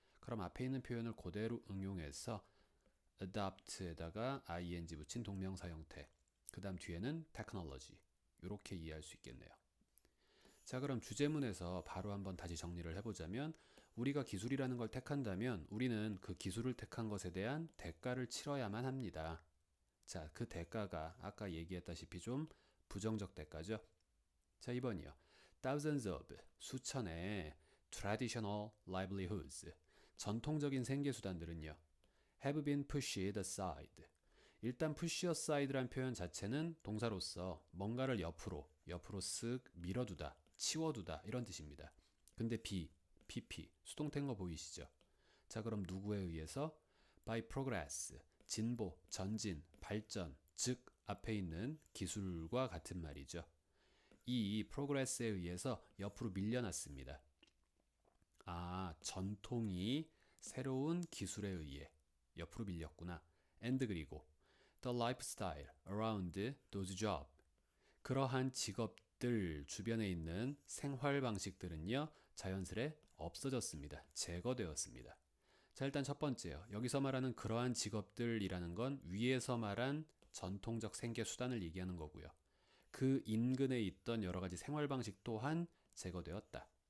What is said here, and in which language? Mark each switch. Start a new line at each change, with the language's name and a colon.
Korean: 그럼 앞에 있는 표현을 그대로 응용해서 adopt에다가 ing 붙인 동명사 형태, 그 다음 뒤에는 technology, 이렇게 이해할 수 있겠네요. 자, 그럼 주제문에서 바로 한번 다시 정리를 해보자면 우리가 기술이라는 걸 택한다면 우리는 그 기술을 택한 것에 대한 대가를 치러야만 합니다. 자, 그 대가가 아까 얘기했다시피 좀 부정적 대가죠. 자, 2번이요.
English: Thousands of,
Korean: 수천의
English: traditional livelihoods,
Korean: 전통적인 생계수단들은요.
English: have been pushed aside.
Korean: 일단 push aside란 표현 자체는 동사로서 뭔가를 옆으로 쓱 밀어두다, 치워두다 이런 뜻입니다. 근데 pp, 수동태인 거 보이시죠? 자, 그럼 누구에 의해서?
English: by progress,
Korean: 진보, 전진, 발전, 즉 앞에 있는 기술과 같은 말이죠. 이 progress에 의해서 옆으로 밀려났습니다. 아, 전통이 새로운 기술에 의해 옆으로 밀렸구나.
English: and
Korean: 그리고
English: the lifestyle around those jobs.
Korean: 그러한 직업들 주변에 있는 생활 방식들은요, 자연스레 없어졌습니다. 제거되었습니다. 자, 일단 첫 번째요. 여기서 말하는 그러한 직업들이라는 건 위에서 말한 전통적 생계 수단을 얘기하는 거고요. 그 인근에 있던 여러 가지 생활 방식 또한 제거되었다.